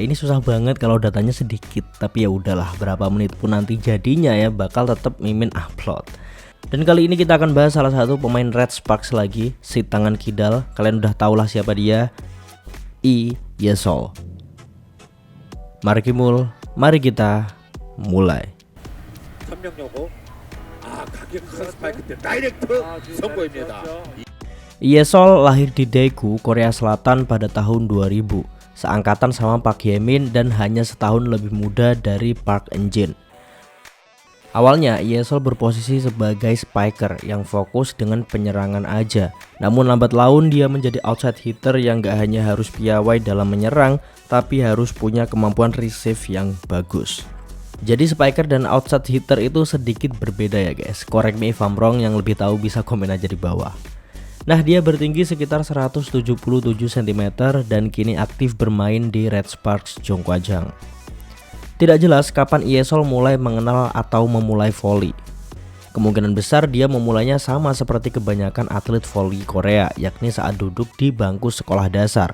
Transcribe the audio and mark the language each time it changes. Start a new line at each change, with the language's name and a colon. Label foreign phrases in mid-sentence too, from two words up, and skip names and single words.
Indonesian: Ini susah banget kalau datanya sedikit, tapi ya udahlah, berapa menit pun nanti jadinya ya bakal tetap Mimin upload. Dan kali ini kita akan bahas salah satu pemain Red Sparks lagi, si tangan kidal. Kalian udah tau lah siapa dia, Iesol. Mari kita mulai.
Korean: 강력한 스파이크 때 다이렉트 선보입니다.
Indonesian: Iesol lahir di Daegu, Korea Selatan pada tahun 2000, seangkatan sama Park Hye-min dan hanya setahun lebih muda dari Park Eun-jin. Awalnya Iesol berposisi sebagai spiker yang fokus dengan penyerangan aja. Namun lambat laun dia menjadi
English: outside hitter
Indonesian: yang gak hanya harus piawai dalam menyerang, tapi harus punya kemampuan receive yang bagus. Jadi spiker dan
English: outside hitter
Indonesian: itu sedikit berbeda ya guys.
English: Correct me if I'm wrong,
Indonesian: yang lebih tahu bisa komen aja di bawah. Nah, dia bertinggi sekitar 177 cm dan kini aktif bermain di Red Sparks Jongkwajang. Tidak jelas kapan Iesol mulai mengenal atau memulai volley. Kemungkinan besar dia memulainya sama seperti kebanyakan atlet volley Korea, yakni saat duduk di bangku sekolah dasar.